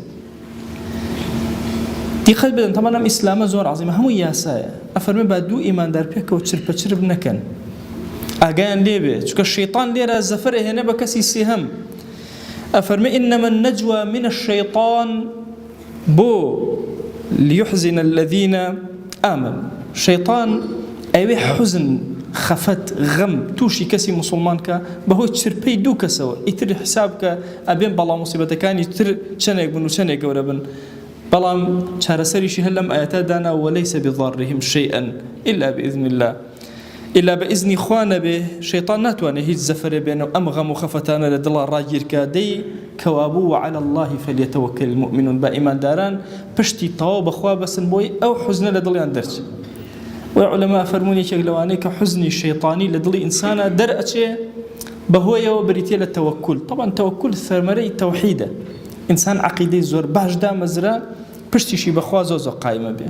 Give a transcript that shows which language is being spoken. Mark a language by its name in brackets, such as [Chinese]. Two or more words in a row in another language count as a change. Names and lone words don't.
[Central Kurdish] دیقەت بدەن، تەمەەن ئەم ئیسلامە زۆر عەزیمە، هەموو یاسایە. ئەفەرمێ با دوو ئیماندار پێکەوە چرپەچرپ نەکەن، ئاگایان لێبێ، چونکە شەیطان لێرە زەفەرە هێنە بە کەسی سێهەم. [Arabic] ئەفەرمێ ئینەمە النەجوى من الشەیطان بۆ ليحزن الذين آمنوا. [Central Kurdish] شەیطان ئەوێ حوزن، خەفەت، غەم تووشی کەسی مسلمان کە بەهۆی چرپەی دوو کەسەوە، ئیتر حساب کە ئەبێن بەڵام مصیبەتەکانی تر چەندێک بن و چەندێک گەورە بن، بەڵام چارەسەریشی هەر لەم ئاەتە دانا [Arabic] وەلەیسە بضارهم شيئا إلا بإذن الله. إلا بإذن [Central Kurdish] خوا نەبێ شەیطان ناتوانێت هیچ زەفەرێ بێنە و ئەم غەم و خەفەتانە لە دڵا ڕاگیرکە. دەی کەوابوو [Arabic] وعلى الله فليتوكل المؤمنون. [Central Kurdish] با ئیمانداران پشتی تەواو بەخوا بەسن بۆی ئەو حوزنە لە دڵیان دەرچێت. وعلماء فەرموون یەکێک لەوانەیە کە حوزنی شەیطانی لە دڵی ئینسانە دەرئەچێ بەهۆیەوە بریتێ لە تەوەکل. طبعا تەوەکل ثەمەرەی تەوحیدە. ئینسان عەقیدەی زۆر باش دامەزرا، پشتیشی بەخوا زۆر قایمە بێ.